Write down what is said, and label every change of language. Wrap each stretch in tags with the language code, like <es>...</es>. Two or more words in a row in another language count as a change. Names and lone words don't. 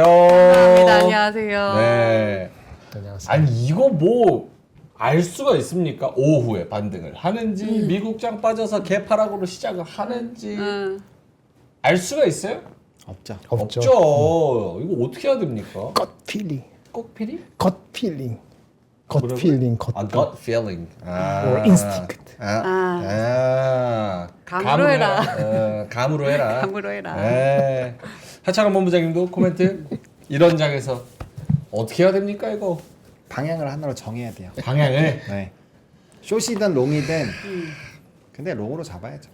<ko>감사합니다. 안녕하세요. 네. 안녕하세요. 아니 이거 뭐 알 수가 있습니까? 오후에 반등을 하는지 미국장 빠져서 개파락으로 시작을 하는지 알 수가 있어요? 없죠. 없죠. 이거 어떻게 해야 됩니까?</ko> <en>gut feeling.</en> <ko>꼭피리?</ko> <en>gut feeling. gut</en> <ko>뭐라고요?</ko> <en>feeling. gut. gut feeling. or instinct.</en> <ko>감으로 해라. 감으로 해라. 감으로 해라. 네. 하창한 본부장님도 코멘트. 이런 장에서 어떻게 해야 됩니까 이거? 방향을 하나로 정해야 돼요. 방향을. 네. 숏이든 롱이든 근데 롱으로 잡아야죠.</ko>